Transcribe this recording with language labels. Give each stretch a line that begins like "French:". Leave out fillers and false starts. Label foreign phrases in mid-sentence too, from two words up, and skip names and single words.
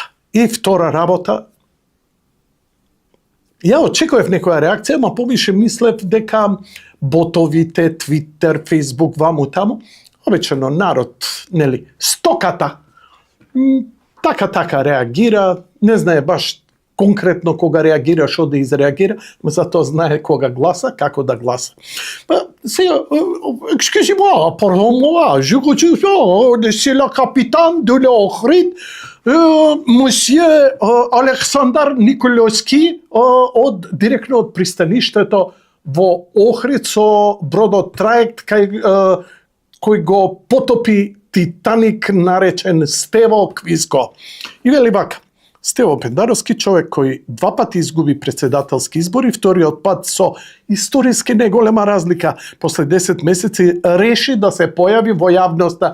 Macedonian: И втора работа, ја очекував некоја реакција, ама повише мислев дека ботовите, Твитер, Фейсбук, ваму таму, обичено народ, нели, стоката, така реагира, не знае баш конкретно кога реагира, што да изреагира, но затоа знае кога гласа, како да гласа. Сега,
French: excusez-moi, pardon-moi, je c'est le capitaine de l'Ohrid, monsieur
Macedonian: Александар Николовски, директно од пристаништето во Охрид со бродот Траект, кој го потопи Титаник наречен Стево Квиско. И вели вака, Стево Пендаровски, човек кој 2 пати изгуби председателски избори, вториот пат со историски неголема разлика, после 10 месеци реши да се појави во јавноста.